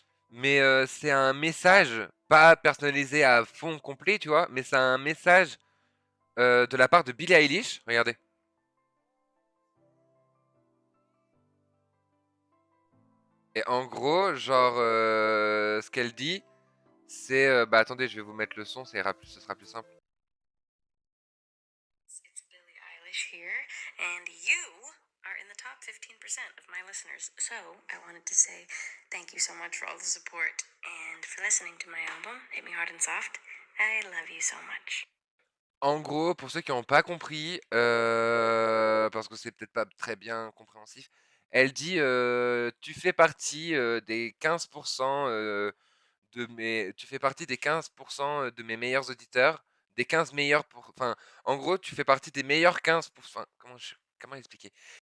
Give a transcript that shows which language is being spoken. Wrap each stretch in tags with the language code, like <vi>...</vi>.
<fr>Mais c'est un message, pas personnalisé à fond complet, tu vois, mais c'est un message de la part de Billie Eilish. Regardez. Et en gros, genre, ce qu'elle dit, c'est... bah attendez, je vais vous mettre le son, ce sera plus simple.</fr> <en>It's Billie Eilish here, and you are in the top 15% of my listeners. So I wanted to say thank you so much for all the support and for listening to my album, Hit Me Hard and Soft. I love you so much.</en> <fr>En gros, pour ceux qui n'ont pas compris, parce que c'est peut-être pas très bien compréhensif, elle dit tu fais partie des 15% tu fais partie des 15% de mes meilleurs auditeurs, des 15 meilleurs enfin, en gros, tu fais partie des meilleurs 15%, enfin, comment expliquer?</fr>